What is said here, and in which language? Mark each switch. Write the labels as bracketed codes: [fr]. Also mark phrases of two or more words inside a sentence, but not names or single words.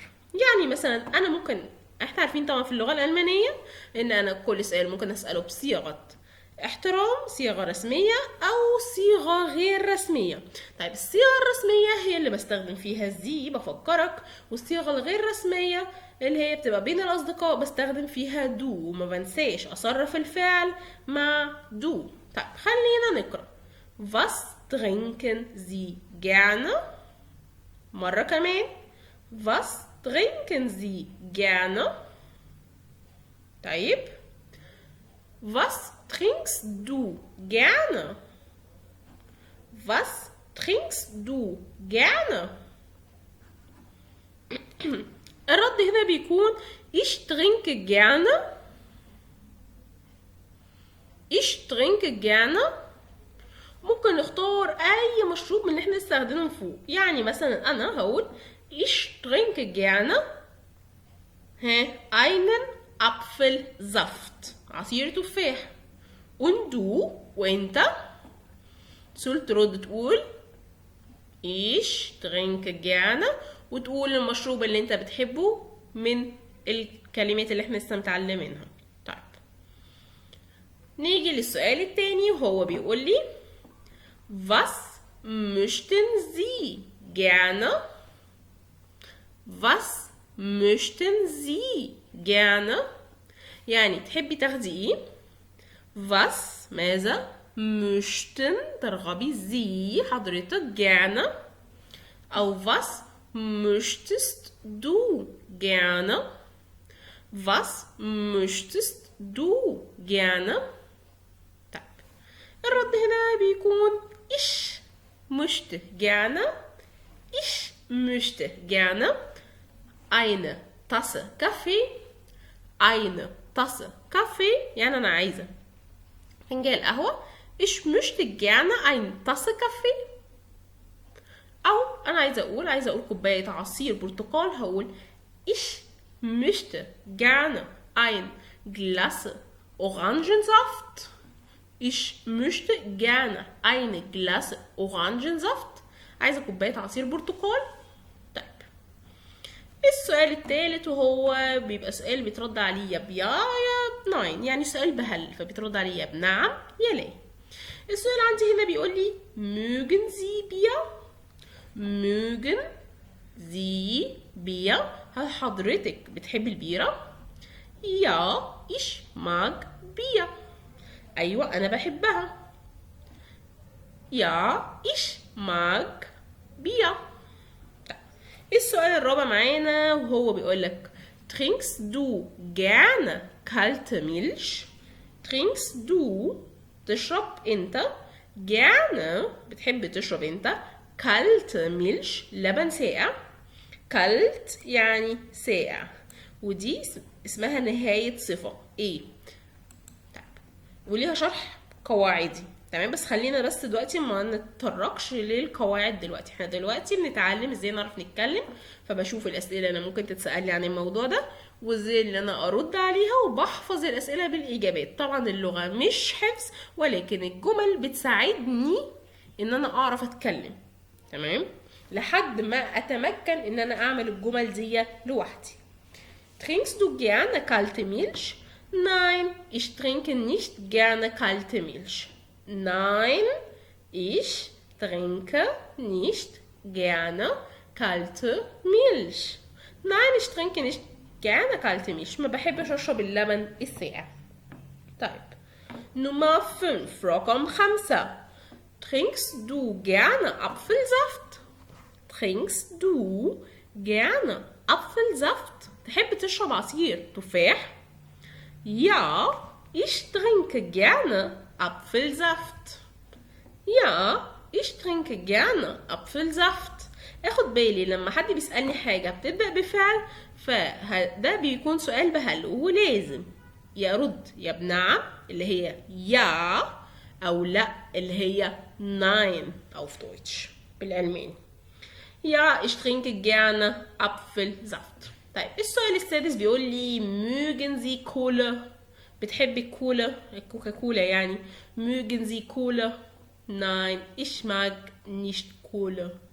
[ar] يعني مثلا انا ممكن، احنا عارفين طبعا في اللغه الالمانيه ان انا كل سؤال ممكن اساله بصيغه احترام، صيغة رسمية أو صيغة غير رسمية. طيب الصيغة الرسمية هي اللي بستخدم فيها زي بفكرك، والصيغة الغير رسمية اللي هي بتبقى بين الأصدقاء بستخدم فيها دو، وما بنساش أصرف الفعل مع دو. طيب خلينا نقرأ. [de] Was trinken Sie gerne؟ [ar] مرة كمان. [de] Was trinken Sie gerne؟ طيب Was trinkst du gerne? Was trinkst du gerne? [ar] الرد هنا بيكون [de] ich trinke gerne. ich trinke gerne. [ar] ممكن نختار اي مشروب من اللي احنا نستخدمهم فوق. يعني مثلا انا هقول [de] ich trinke gerne einen Apfelsaft [ar] عصير تفاح. [de] und du [ar] وانت ترد تقول [de] ich trinke gerne، [ar] وتقول المشروب اللي انت بتحبه من الكلمات اللي احنا لسه متعلمينها. طيب نيجي للسؤال التاني وهو بيقول لي [de] was möchten Sie gerne? Was möchten Sie gerne? [ar] يعني تحبي تاخدي ايه؟ was ماذا؟ [de] möchten ترغبي Sie حضرتك gerne أو was möchtest du gerne was möchtest du gerne [ar] طيب الرد هنا بيكون [de] ich möchte gerne ich möchte gerne eine Tasse Kaffee eine Tasse Kaffee [ar] يعني أنا عايزة فنجان قهوة [de] ich möchte gerne eine Tasse Kaffee [ar] أو أنا عايزة أقول كوباية عصير برتقال هقول [de] ich möchte gerne ein Glas Orangensaft ich möchte gerne ein Glas Orangensaft [ar] عايزة كوباية عصير برتقال. طيب السؤال الثالث وهو بيبقى سؤال بيترد عليه يا بيا يا ناين يعني سؤال بهل فبيترد عليه يا بنعم يا لا. السؤال عندي هنا بيقول لي [de] mögen Sie Bier mögen Sie Bier [ar] هل حضرتك بتحبي البيرة؟ [de] يا ich mag Bier [ar] أيوة أنا بحبها [de] يا ich mag Bier. [ar] السؤال الرابع معانا وهو بيقول لك [de] trinkst du gerne kalte Milch trinkst du [ar] تشرب انت gerne بتحب تشرب انت [de] kalte Milch [ar] لبن ساقع kalt يعني ساقع ودي اسمها نهاية صفة ايه طيب وليها شرح قواعدي تمام بس خلينا بس دلوقتي ما نتطرقش للقواعد دلوقتي احنا دلوقتي بنتعلم ازاي نعرف نتكلم فبشوف الاسئله اللي ممكن تتسالي عن الموضوع ده وازاي اللي انا ارد عليها وبحفظ الاسئله بالاجابات. طبعا اللغه مش حفظ ولكن الجمل بتساعدني ان انا اعرف اتكلم تمام لحد ما اتمكن ان انا اعمل الجمل دي لوحدي. [de] Trinkst du gerne kalte Milch? Nein, ich trinke nicht gerne kalte Milch. Nein, ich trinke nicht gerne kalte Milch. Nein, ich trinke nicht gerne kalte Milch. [ar] ما بحبش اشرب اللبن الساقع. [de] طيب Nummer 5 رقم 5 Trinkst du gerne Apfelsaft? Trinkst du gerne Apfelsaft? [ar] تحب تشرب عصير تفاح؟ [de] Ja, ich trinke gerne Apfelsaft. Ja, ich trinke gerne Apfelsaft. [ar] اخد بالي لما حد بيسألني حاجة بتبدأ بفعل فده بيكون سؤال بهل ولازم يا رد يا بنعم اللي هي يا او لا اللي هي nein auf Deutsch بالألماني. [de] Ja, ich trinke gerne Apfelsaft. [ar] طيب السؤال السادس بيقول لي [de] mögen Sie Cola [ar] بتحبي الكولا الكوكاكولا يعني [de] mögen Sie Cola nein ich mag nicht Cola